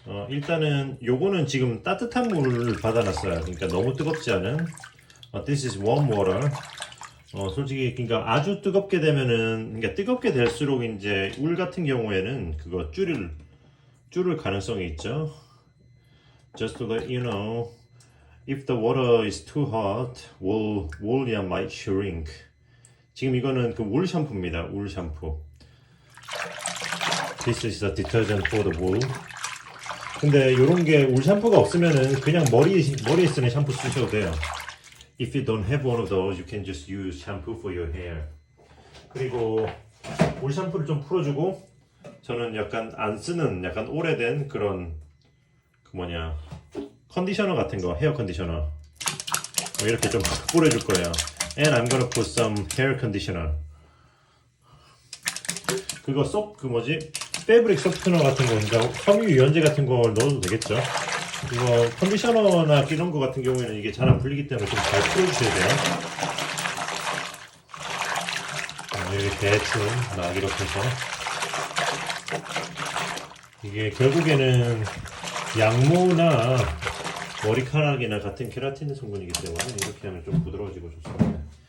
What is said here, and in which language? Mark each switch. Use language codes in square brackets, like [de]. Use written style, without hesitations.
[ko] 일단은 요거는 지금 따뜻한 물을 받아놨어요. 그러니까 너무 뜨겁지 않은 [en] This is warm water. [ko] 솔직히 그러니까 아주 뜨겁게 되면은 그러니까 뜨겁게 될수록 이제 울 같은 경우에는 그거 줄을 가능성이 있죠. [en] Just to let you know, if the water is too hot, wool might shrink. [ko] 지금 이거는 그 울 샴푸입니다. 울 샴푸. [en] This is a detergent for the wool. [ko] 근데 요런 게 울 샴푸가 없으면은 그냥 머리에 쓰는 샴푸 쓰셔도 돼요. [en] If you don't have one of those, you can just use shampoo for your hair. [ko] 그리고 울 샴푸를 좀 풀어주고 저는 약간 안 쓰는 약간 오래된 그런 컨디셔너 같은 거, 헤어 컨디셔너 이렇게 좀 뿌려줄 거예요. [en] And I'm gonna put some hair conditioner. [ko] 그거 패브릭 소프트너 같은 거, 그러니까 섬유 유연제 같은 걸 넣어도 되겠죠. 이거 컨디셔너나 이런 거 같은 경우에는 이게 잘 안 풀리기 때문에 좀 잘 풀어주셔야 돼요. 여기 대충 막 이렇게 해서 이게 결국에는 양모나 머리카락이나 같은 케라틴 성분이기 때문에 이렇게 하면 좀 부드러워지고 좋습니다.